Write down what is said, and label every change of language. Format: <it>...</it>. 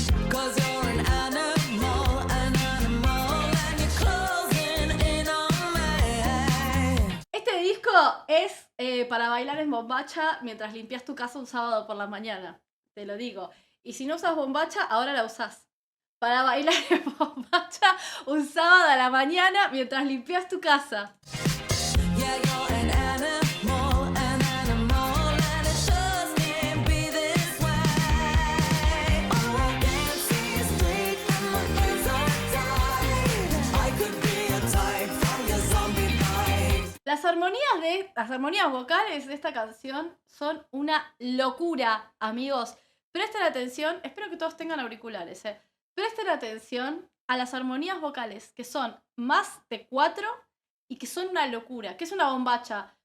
<en>Cause you're an animal, and you're closing in on me.</en> <es>Este disco es para bailar en bombacha mientras limpias tu casa un sábado por la mañana. Te lo digo. Y si no usas bombacha, ahora la usás. Para bailar en bombacha un sábado a la mañana mientras limpias tu casa.</es> <en>Yeah, you're an animal, and it just can't be this way. Oh, I can't see straight and my hands are tied. I could be a type from your zombie night.</en> <es>Las armonías vocales de esta canción son una locura, amigos. Presten atención, espero que todos tengan auriculares, Presten atención a las armonías vocales, que son más de 4 y que son una locura. ¿Qué es una bombacha?</es>